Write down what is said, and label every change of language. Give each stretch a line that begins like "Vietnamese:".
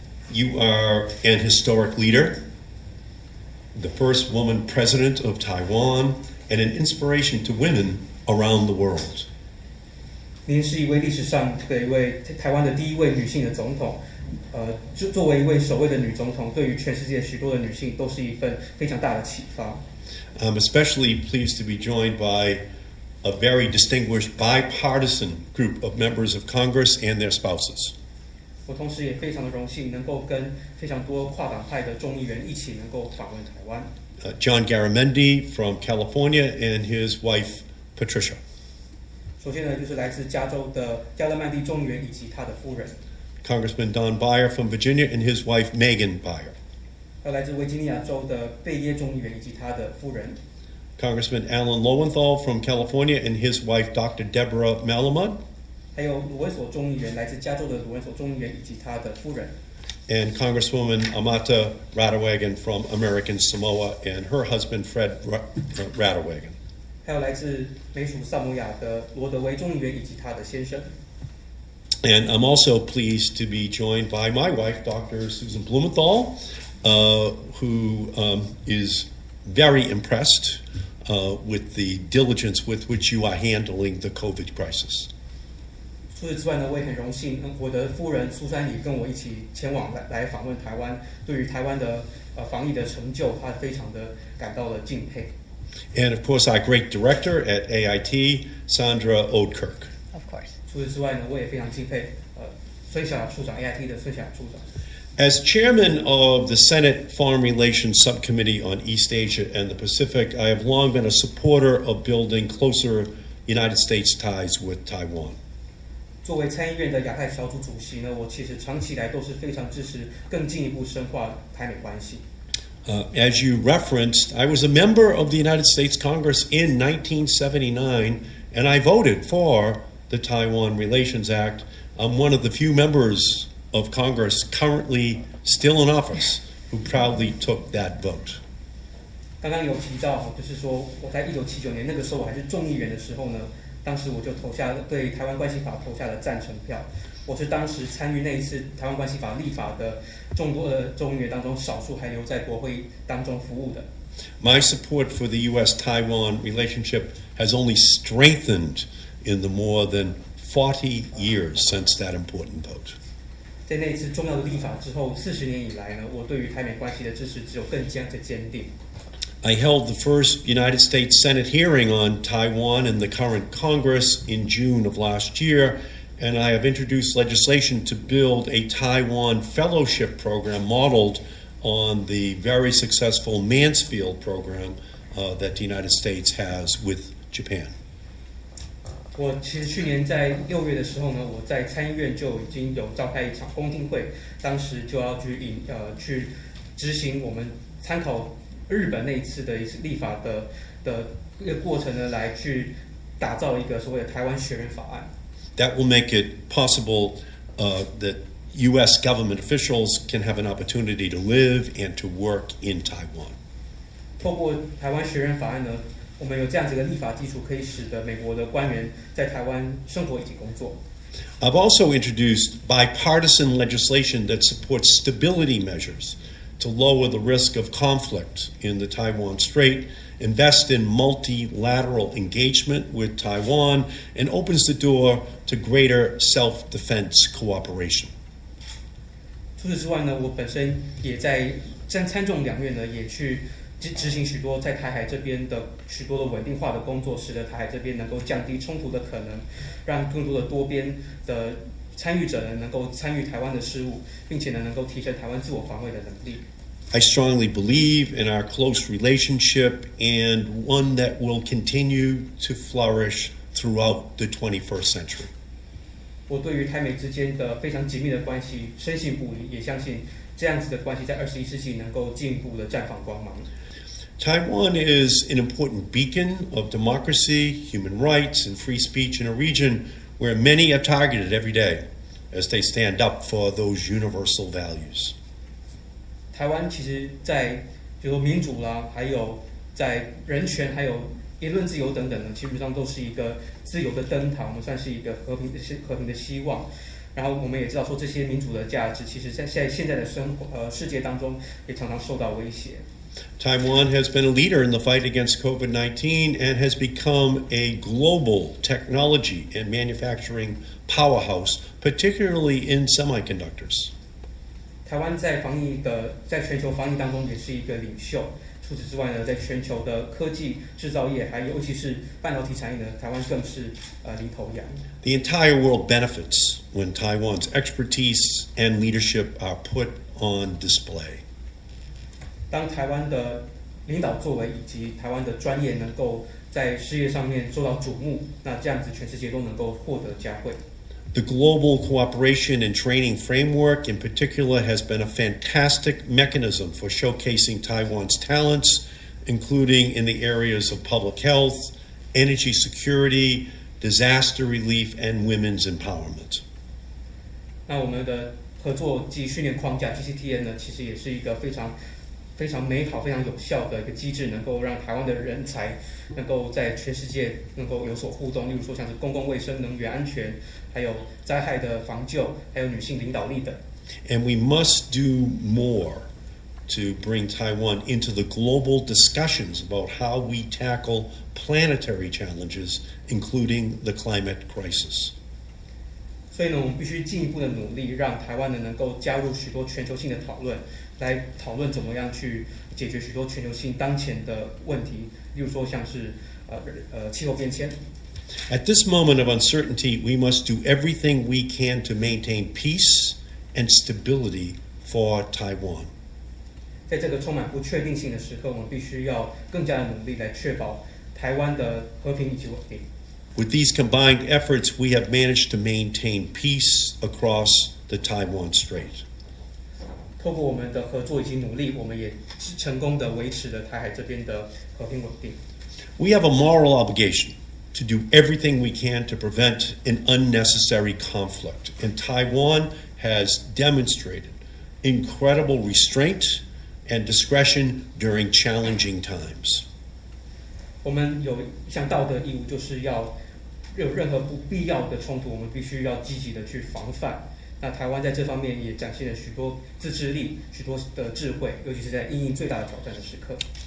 English: You are an historic leader, the first woman president of Taiwan, and an inspiration to women around the world.
Chinese: 您是一位历史上的一位台湾的第一位女性的总统，作为一位首位的女总统，对于全世界许多的女性都是一份非常大的启发。
English: I'm especially pleased to be joined by a very distinguished bipartisan group of members of Congress and their spouses.
Chinese: 我同时也非常的荣幸能够跟非常多跨党派的众议员一起能够访问台湾。
English: John Garamendi from California and his wife Patricia.
Chinese: 首先呢，就是来自加州的加勒曼蒂众议员以及他的夫人。
English: Congressman Don Beyer from Virginia and his wife Megan Beyer.
Chinese: 还有来自维吉尼亚州的贝耶众议员以及他的夫人。
English: Congressman Alan Lowenthal from California and his wife, Dr. Deborah Malamud.
Chinese: 还有卢文所众议员，来自加州的卢文所众议员以及他的夫人。
English: And Congresswoman Amata Radewagen from American Samoa and her husband, Fred Radewagen.
Chinese: 还有来自美属萨摩亚的罗德维众议员以及他的先生。
English: And I'm also pleased to be joined by my wife, Dr. Susan Blumenthal, who is very impressed with the diligence with which you are handling the COVID crisis.
Chinese: 除此之外呢，我也很荣幸，我的夫人苏珊里跟我一起前往来访问台湾，对于台湾的防疫的成就，她非常的感到了敬佩。
English: And of course, our great director at AIT, Sandra Oudkirk. Of course.
Chinese: 除此之外呢，我也非常敬佩孙小雅处长 AIT 的孙小雅处长。
English: As chairman of the Senate Foreign Relations Subcommittee on East Asia and the Pacific, I have long been a supporter of building closer United States ties with Taiwan.
Chinese: 作为参议院的亚太小组主席呢，我其实长期以来都是非常支持更进一步深化台美关系。
English: As you referenced, I was a member of the United States Congress in 1979, and I voted for the Taiwan Relations Act. I'm one of the few members of Congress currently still in office who proudly took that vote.
Chinese: 刚刚有提到，就是说我在1979年那个时候我还是众议员的时候呢，当时我就对台湾关系法投下了赞成票。我是当时参与那一次台湾关系法立法的众多的众议员当中，少数还留在国会当中服务的。
English: My support for the U.S.-Taiwan relationship has only strengthened in the more than 40 years since that important vote.
Chinese: 在那一次重要的立法之后，40年以来呢，我对于台美关系的支持只有更加的坚定。
English: I held the first United States Senate hearing on Taiwan in the current Congress in June of last year, and I have introduced legislation to build a Taiwan fellowship program modeled on the very successful Mansfield program that the United States has with Japan.
Chinese: 我其实去年在6月的时候呢，我在参议院就已经有召开一场公听会，当时就要去执行我们参考日本那一次的一次立法的一个过程呢，来去打造一个所谓的台湾学人法案。
English: That will make it possible that U.S. government officials can have an opportunity to live and to work in Taiwan.
Chinese: 透过台湾学人法案呢，我们有这样子的立法基础，可以使得美国的官员在台湾生活以及工作。
English: I've also introduced bipartisan legislation that supports stability measures to lower the risk of conflict in the Taiwan Strait, invest in multilateral engagement with Taiwan, and opens the door to greater self-defense cooperation.
Chinese: 除此之外呢，我本身也在参众两院呢，也去执行许多在台海这边的许多的稳定化的工作，使得台海这边能够降低冲突的可能，让更多的多边的参与者呢能够参与台湾的事务，并且呢能够提升台湾自我防卫的能力。
English: I strongly believe in our close relationship and one that will continue to flourish throughout the 21st century.
Chinese: 我对于台美之间的非常紧密的关系深信不疑，也相信这样子的关系在21世纪能够进一步的绽放光芒。
English: Taiwan is an important beacon of democracy, human rights, and free speech in a region where many are targeted every day as they stand up for those universal values.
Chinese: 台湾其实在比如说民主啦，还有在人权，还有言论自由等等呢，基本上都是一个自由的灯塔，我们算是一个和平的希望。然后我们也知道说这些民主的价值，其实在现在的世界当中也常常受到威胁。
English: Taiwan has been a leader in the fight against COVID-19 and has become a global technology and manufacturing powerhouse, particularly in semiconductors.
Chinese: 台湾在全球防疫当中也是一个领袖。除此之外呢，在全球的科技制造业，还有尤其是半导体产业呢，台湾更是领头羊。
English: The entire world benefits when Taiwan's expertise and leadership are put on display.
Chinese: 当台湾的领导作为以及台湾的专业能够在事业上面受到瞩目，那这样子全世界都能够获得嘉惠。
English: The global cooperation and training framework in particular has been a fantastic mechanism for showcasing Taiwan's talents including in the areas of public health, energy security, disaster relief, and women's empowerment.
Chinese: 那我们的合作及训练框架 GCTN 呢，其实也是一个非常美好、非常有效的一个机制，能够让台湾的人才能够在全世界能够有所互动。例如说像是公共卫生、能源安全，还有灾害的防救，还有女性领导力等。
English: And we must do more to bring Taiwan into the global discussions about how we tackle planetary challenges, including the climate crisis.
Chinese: 所以呢，我们必须进一步的努力，让台湾呢能够加入许多全球性的讨论，来讨论怎么样去解决许多全球性当前的问题，例如说像是气候变迁。
English: At this moment of uncertainty, we must do everything we can to maintain peace and stability for Taiwan.
Chinese: 在这个充满不确定性的时刻，我们必须要更加的努力来确保台湾的和平以及稳定。
English: With these combined efforts, we have managed to maintain peace across the Taiwan Strait.
Chinese: 透过我们的合作以及努力，我们也成功的维持了台海这边的和平稳定。
English: We have a moral obligation to do everything we can to prevent an unnecessary conflict, and Taiwan has demonstrated incredible restraint and discretion during challenging times.
Chinese: 我们有一项道德义务，就是要有任何不必要的冲突，我们必须要积极的去防范。那台湾在这方面也展现了许多自制力、许多的智慧，尤其是在因应最大的挑战的时刻。